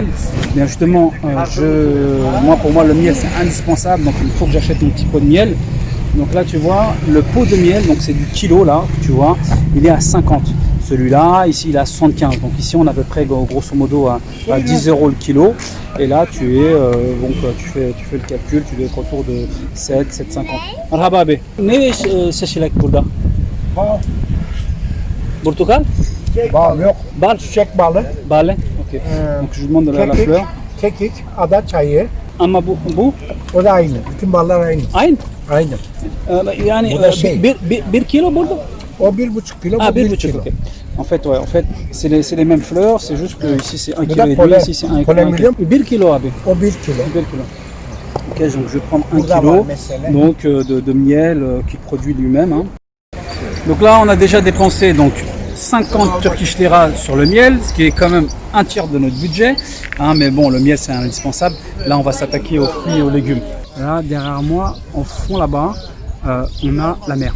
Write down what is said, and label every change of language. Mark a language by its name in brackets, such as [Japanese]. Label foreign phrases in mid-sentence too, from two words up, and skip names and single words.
[French] Bien justement, pour moi le miel c'est indispensable, donc il faut que j'achète un petit pot de miel. Donc là tu vois, le pot de miel, donc c'est du kilo là, tu vois, il est à 50. Celui-là, ici il est à 75. Donc ici on a à peu près grosso modo à 10 euros le kilo. Et là tu fais le calcul, tu dois être autour de 7,50. [Turkish] Merhaba abi. Ne seçilek burada? Portugal? Bal yok. Bal? Çiçek balı, Bale? Ok. [French] Donc je lui demande de la [Turkish] kekik, [French] fleur. [Turkish] kekik, ada çayı. Ama bu? O da aynı. Bütün ballar aynı. Aynı. Aynı. Yani Bu da şey. bir kilo burada? O 1,5 kilo, Ah, bu 1 1,5 kilo. ok. [French] En fait c'est les mêmes fleurs, c'est juste que ici c'est 1,5 [Turkish] Bu [French] kilo [Turkish] da [French] et [Turkish] polen. [French] ici c'est 1 [Turkish] Polen [French] kilo. [Turkish] biliyor musun? 1 kilo abi. O 1 kilo. 1 kilo. [French] Ok, donc je vais prendre 1 [Turkish] Burada [French] kilo [Turkish] var mesela. [French] donc, de miel qu'il produit lui-même. Hein. Donc là on a déjà dépensé donc 50 Turkish Lira sur le miel, ce qui est quand même un tiers de notre budget. Hein, mais bon, le miel c'est indispensable. Là on va s'attaquer aux fruits et aux légumes. Là derrière moi, au fond là-bas, on a la mer.